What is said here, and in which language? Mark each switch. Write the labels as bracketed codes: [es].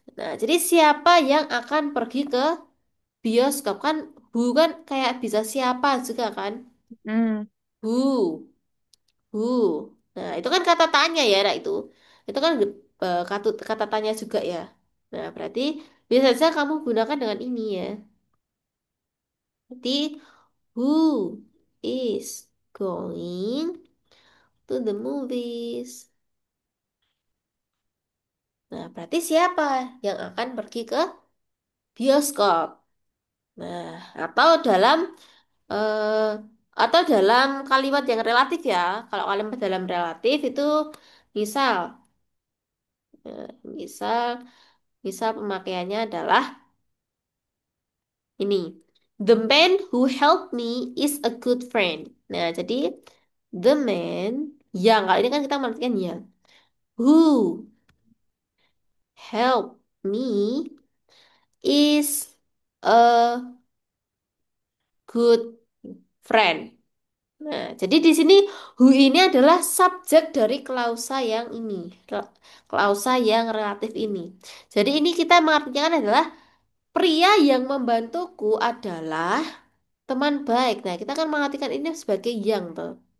[id] Nah, jadi siapa yang akan pergi ke bioskop kan who kan kayak bisa siapa juga kan? Hmm. Who. Who. Nah, itu kan kata tanya ya, nah itu. Itu kan kata tanya juga ya. Nah, berarti bisa saja kamu gunakan dengan ini ya. Berarti [en] who is going to the movies? [id] Nah, berarti siapa yang akan pergi ke bioskop? Nah, atau eh, dalam kalimat yang relatif ya. Kalau kalimat dalam relatif itu misal, misal, misal pemakaiannya adalah Ini. [en] The man who helped me is a good friend. [id] Nah, jadi the man yang kali ini kan kita mengartikan yang. [en] Who helped me is a good friend. [id] Nah, jadi di sini who ini adalah subjek dari klausa yang ini. Klausa yang relatif ini. Jadi ini kita mengartikan adalah pria yang membantuku adalah teman baik. Nah, kita akan mengartikan ini sebagai yang tuh.